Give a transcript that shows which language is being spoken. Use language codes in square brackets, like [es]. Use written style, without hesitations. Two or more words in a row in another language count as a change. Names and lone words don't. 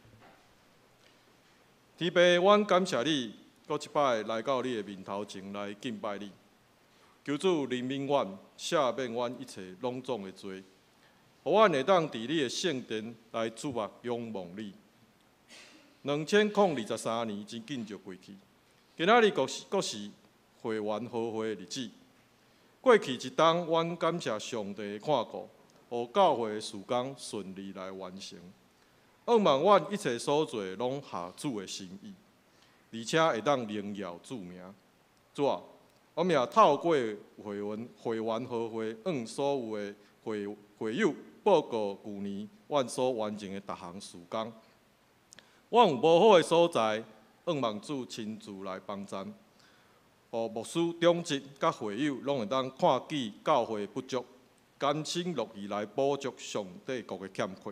[nan] 天父，阮感谢你，搁一摆来到你的面头前来敬拜你。求主怜悯阮，赦免阮一切拢总的罪， 互阮会当伫你的圣殿来注目仰望你。2023年真紧就过去，今仔日阁是会员好会的日子。过去一冬，阮感谢上帝的看顾，互教会的事工顺利来完成。盼望阮一切所做拢合主的心意，而且会当荣耀主名。主啊，我们也透过会员好会，向所有的会友报告旧年阮所完成的逐项事工。阮有无好的所在，盼望主亲自来帮衬，互牧师、长职甲会友拢会当看见教会不足，甘心乐意来补足上帝国的欠缺。